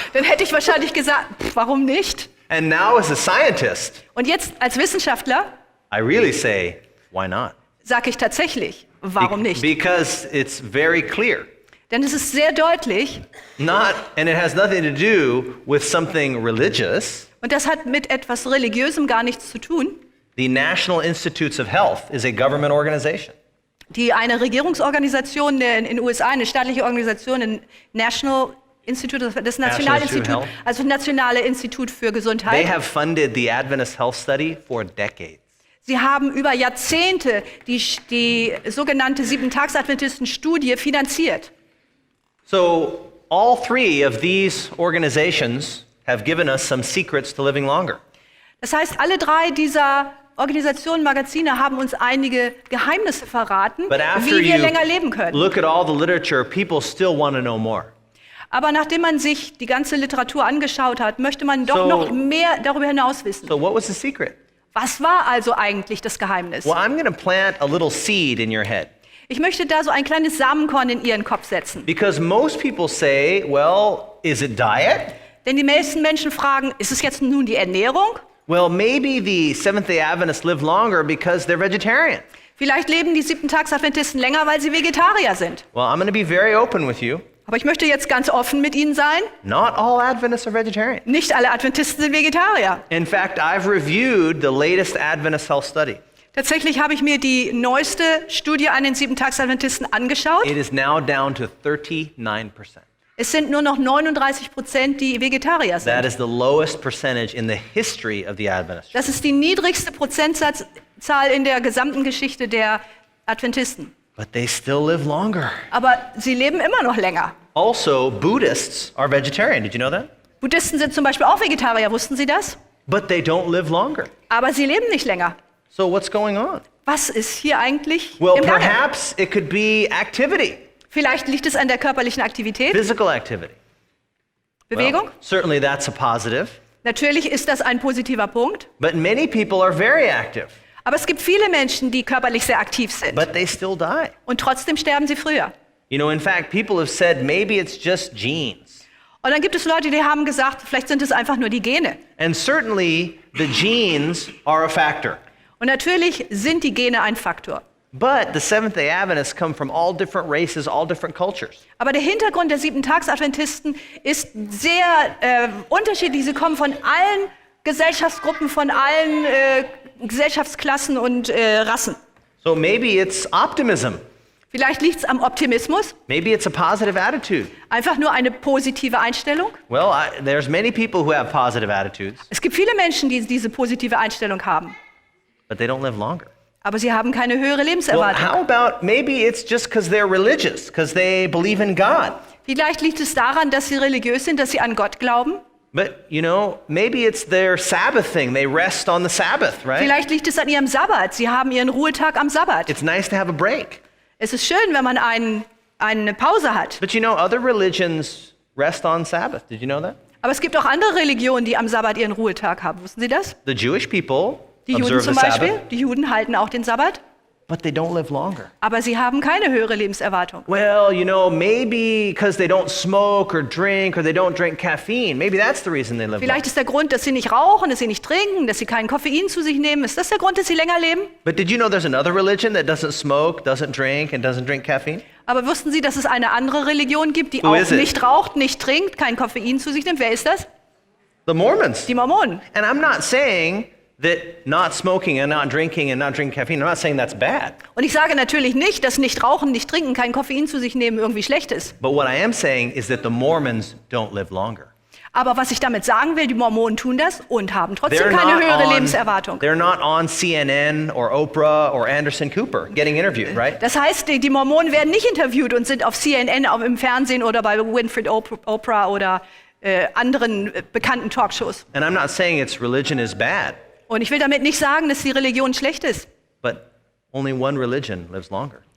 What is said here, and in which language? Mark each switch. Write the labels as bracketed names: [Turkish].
[German] Dann hätte ich wahrscheinlich gesagt, warum nicht? [English] And now as a scientist, [German] Und jetzt als Wissenschaftler [English] I really say, why not? [German] sage ich tatsächlich, warum nicht? [English] Because it's very clear. [German] Denn es ist sehr deutlich, [English] And it has nothing to do with something religious. [German] und das hat mit etwas Religiösem gar nichts zu tun. [English] The National Institutes of Health is a government organization. [German] Eine Regierungsorganisation in den USA, eine staatliche Organisation, ein National Institute, das Nationalinstitut, [English] Health. [German] also Nationale Institut für [English] They [German] Gesundheit. [English] have funded the Adventist Health Study for decades. [German] Sie haben über Jahrzehnte die sogenannte Siebentagsadventisten-Studie finanziert. [English] So all three of these organizations have given us some secrets to living longer. [German] Das heißt, alle drei dieser Organisationen, Magazine haben uns einige Geheimnisse verraten, [English] But after [German] wie wir [English] you [German] länger leben können. [English] look at all the literature, people still want to know more. [German] Aber nachdem man sich die ganze Literatur angeschaut hat, möchte man doch [English] So- [German] noch mehr darüber hinaus wissen. [English] So what was the secret? [German] Was war also eigentlich das Geheimnis? [English] Well, I'm going to plant a little seed in your head. [German] Ich möchte da so ein kleines Samenkorn in Ihren Kopf setzen. [English] Because most people say, well, is it diet? [German] Denn die meisten Menschen fragen, ist es jetzt nun die Ernährung? [English] Well, maybe the Seventh-day Adventists live longer because they're vegetarian. [German] Vielleicht leben die Siebentagsadventisten länger, weil sie Vegetarier sind. [English] Well, I'm going to be very open with you. [German] Aber ich möchte jetzt ganz offen mit Ihnen sein. [English] Not all Adventists are vegetarian. [German] Nicht alle Adventisten sind Vegetarier. [English] In fact, I've reviewed the latest Adventist Health Study. [German] Tatsächlich habe ich mir die neueste Studie an den Siebentagsadventisten angeschaut. [English] It is now down to 39%. [German] Es sind nur noch 39%, die Vegetarier [English] That [German] sind. [English] is the lowest percentage in the history of the Adventist Church. [German] Das ist die niedrigste Prozentzahl in der gesamten Geschichte der Adventisten. [English] But they still live longer. [German] Aber sie leben immer noch länger. [English] Also, Buddhists are vegetarian. Did you know that? [German] Buddhisten sind zum Beispiel auch Vegetarier, wussten Sie das? [English] But they don't live longer. [German] Aber sie leben nicht länger. [English] So what's going on? [German] Was ist hier eigentlich [English] Well, [German] im Gange? [English] perhaps it could be activity, [German] Vielleicht liegt es an der körperlichen Aktivität, [English] physical activity. [German] Bewegung. [English] Well, certainly that's a positive. [German] Natürlich ist das ein positiver Punkt. [English] But many people are very active, [German] Aber es gibt viele Menschen, die körperlich sehr aktiv sind. [English] but they still die. [German] Und trotzdem sterben sie früher. [English] You know, in fact, people have said maybe it's just genes. [German] Und dann gibt es Leute, die haben gesagt, vielleicht sind es einfach nur die Gene. [English] And certainly the genes are a factor. [German] Und natürlich sind die Gene ein Faktor. [English] But the Seventh-day Adventists come from all different races, all different cultures. [German] Aber der Hintergrund der Siebentagsadventisten ist sehr unterschiedlich. Sie kommen von allen Gesellschaftsgruppen, von allen Gesellschaftsklassen und Rassen. [English] So maybe it's optimism. [German] Vielleicht liegt es am Optimismus, [English] Maybe it's a positive attitude. [German] einfach nur eine positive Einstellung. [English] Well, there's many people who have positive attitudes, [German] Es gibt viele Menschen, die diese positive Einstellung haben, [English] but they don't live longer. [German] aber sie haben keine höhere [English] Well, [German] Lebenserwartung. [English] how about maybe it's just because they're religious, because they believe in God. [German] Vielleicht liegt es daran, dass sie religiös sind, dass sie an Gott glauben. [English] But, you know, maybe it's their Sabbath thing. They rest on the Sabbath, right? [German] Vielleicht liegt es an ihrem Sabbat. Sie haben ihren Ruhetag am Sabbat. [English] It's nice to have a break. [German] Es ist schön, wenn man eine Pause hat. [English] But you know, other religions rest on Sabbath. Did you know that? [German] Aber es gibt auch andere Religionen, die am Sabbat ihren Ruhetag haben. Wussten Sie das? [English] The Jewish people [German] Die Juden [English] observe [German] zum [English] the [German] Beispiel. [English] Sabbath, [German] Die Juden halten auch den Sabbat, [English] but they don't live longer. [German] aber sie haben keine höhere Lebenserwartung. [English] Well, you know, maybe because they don't smoke or they don't drink caffeine. Maybe that's the reason they live longer. [German] Vielleicht ist der Grund, dass sie nicht rauchen, dass sie nicht trinken, dass sie kein Koffein zu sich nehmen. Ist das der Grund, dass sie länger leben? [English] But did you know there's another religion that doesn't smoke, doesn't drink, and doesn't drink caffeine? [German] Aber wussten Sie, dass es eine andere Religion gibt, die [English] Who [German] auch [English] is it? [German] nicht raucht, nicht trinkt, kein Koffein zu sich nimmt? Wer ist das? [English] The Mormons. [German] Die Mormonen. [English] And I'm not saying that not smoking and not drinking caffeine, I'm not saying that's bad. [German] Und ich sage natürlich nicht, dass nicht rauchen, nicht trinken, kein Koffein zu sich nehmen irgendwie schlecht ist. [English] But what I am saying is that the Mormons don't live longer. [German] Aber was ich damit sagen will, die Mormonen tun das und haben trotzdem keine höhere Lebenserwartung. [English] They're not on CNN or Oprah or Anderson Cooper getting interviewed, right? [German] Das heißt, die Mormonen werden nicht interviewt und sind auf CNN, auch im Fernsehen oder bei Winfrey Oprah oder anderen bekannten Talkshows. [English] And I'm not saying religion is bad, [German] Und ich will damit nicht sagen, dass die Religion schlecht ist. [English] but only one religion lives longer.